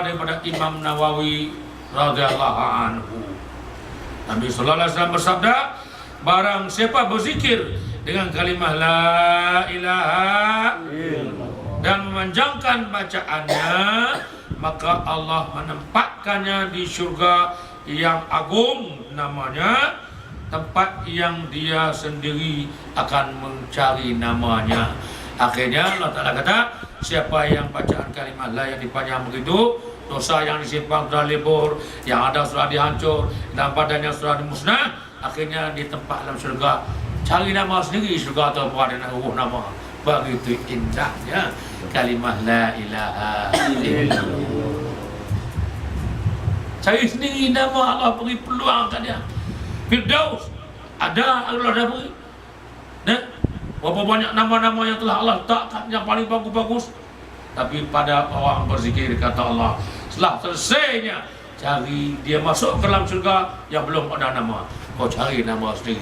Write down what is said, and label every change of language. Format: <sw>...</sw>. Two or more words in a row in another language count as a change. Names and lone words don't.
<ms>daripada Imam Nawawi</ms> <ar>رضي الله عنه,</ar> <ms>Nabi</ms> <ar>صلى الله عليه وسلم</ar> <ms>bersabda, barang siapa berzikir dengan kalimah</ms> <ar>لا إله إلا الله</ar> <ms>dan memanjangkan bacaannya, maka Allah menempatkannya di syurga yang agung namanya, tempat yang dia sendiri akan mencari namanya. Akhirnya Allah Ta'ala kata, siapa yang bacaan kalimah la yang dipanjang begitu, dosa yang disimpan sudah lebur, yang ada sudah dihancur, dan badannya sudah dimusnah, akhirnya di tempat dalam syurga. Cari nama sendiri, syurga atau buat dengan nama. Begitu indahnya kalimah</ms> <ar>لا إله إلا الله.</ar> <ms>Cari sendiri nama, Allah beri peluang kat dia. Firdaus ada, Allah dah beri. Berapa banyak nama-nama yang telah Allah letakkan yang paling bagus-bagus. Tapi pada orang berzikir, kata Allah, setelah selesainya cari dia masuk ke dalam syurga yang belum ada nama, kau cari nama sendiri.</ms>